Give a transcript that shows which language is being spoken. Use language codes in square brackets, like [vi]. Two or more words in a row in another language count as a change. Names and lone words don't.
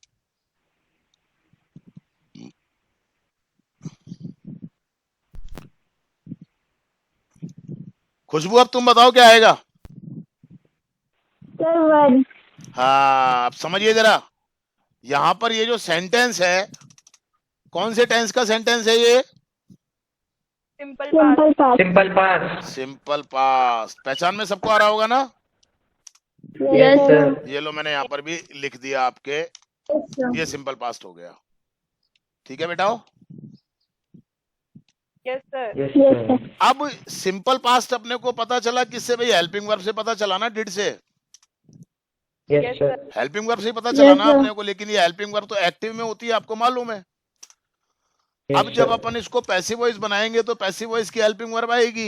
[hi] खुशबू, अब तुम बताओ क्या आएगा? [en] Sir, one. [hi] हाँ, अब समझिए जरा, यहाँ पर ये जो सेंटेंस है, कौन से टेंस का सेंटेंस है ये? [en] Simple past. Simple past. Simple past. simple past. [hi] पहचान में सबको आ रहा होगा ना? [en] Yes, sir. [hi] ये लो, मैंने यहाँ पर भी लिख दिया आपके, [en] Yes, sir. [hi] ये [en] simple past [hi] हो गया। ठीक है बेटाओ? [en] Yes, sir. Yes, Yes, sir. sir. [hi] अब [en] simple past [hi] अपने को पता चला किससे भाई? [en] helping verb [hi] से पता चला ना, डिड से। [en] Yes, Yes, sir. sir. helping verb [hi] से ही पता चला [en] Yes, [hi] ना [en] sir. [hi] अपने को, लेकिन ये [en] helping verb [hi] तो एक्टिव में होती है, आपको मालूम है। [en] Yes, [hi] अब जब [en] sir. [hi] अपन इसको [en] passive voice [hi] बनाएंगे तो [en] passive voice [hi] की [en] helping verb [hi] आएगी।